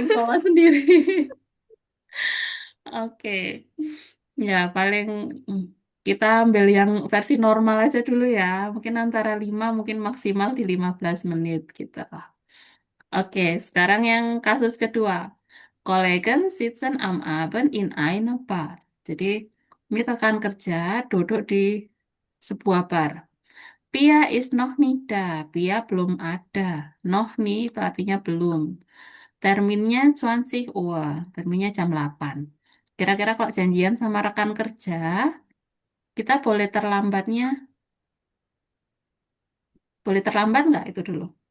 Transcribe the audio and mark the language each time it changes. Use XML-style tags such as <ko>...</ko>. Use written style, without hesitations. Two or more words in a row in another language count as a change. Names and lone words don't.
<id>paling bawah sendiri. Oke. Ya, paling mm, kita ambil yang versi normal aja dulu ya. Mungkin antara 5, mungkin maksimal di 15 menit gitu. Oke, sekarang yang kasus kedua.</id> <de>Kollegen sitzen am Abend in einer Bar.</de> <id>Jadi, ini rekan kerja duduk di sebuah bar.</id> <de>Pia is noch nicht da. Pia</de> <id>belum ada.</id> <de>Noch nie</de> <id>itu artinya belum. Terminnya 20 Uhr. Terminnya jam 8. Kira-kira kalau janjian sama rekan kerja, kita boleh terlambat nggak itu dulu?</id>